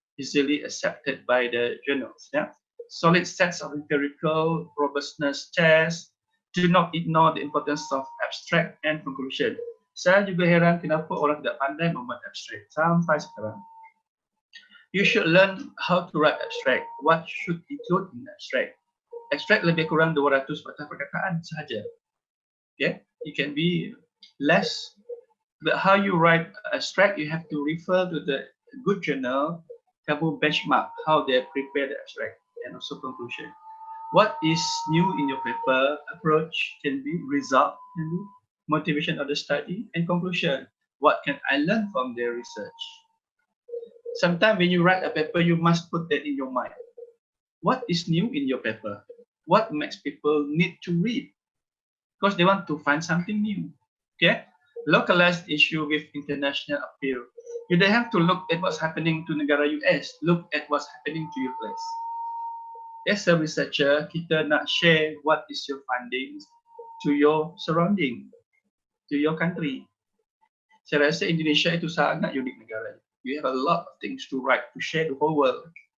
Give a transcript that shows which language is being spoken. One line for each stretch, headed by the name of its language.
English: easily accepted by the journals. Yeah, solid sets of empirical robustness tests. Do not ignore the importance of abstract and conclusion.
Malay: Saya juga heran kenapa orang tidak pandai membuat abstract sampai sekarang.
English: You should learn how to write abstract. What should include in abstract?
Malay: Abstract lebih kurang 200 patah perkataan sahaja.
English: Okay, it can be less. But how you write abstract, you have to refer to the good journal, kamu benchmark how they prepare the abstract and also conclusion. What is new in your paper? Approach can be result, can be motivation of the study, and conclusion. What can I learn from their research? Sometimes when you write a paper, you must put that in your mind. What is new in your paper? What makes people need to read? Because they want to find something new. Okay? Localized issue with international appeal. You don't have to look at what's happening to negara US. Look at what's happening to your place. As a researcher,
Malay: kita nak
English: share what is your findings to your surrounding, to your country.
Malay: Saya rasa Indonesia itu sangat unik negara.
English: You have a lot of things to write, to share the whole world.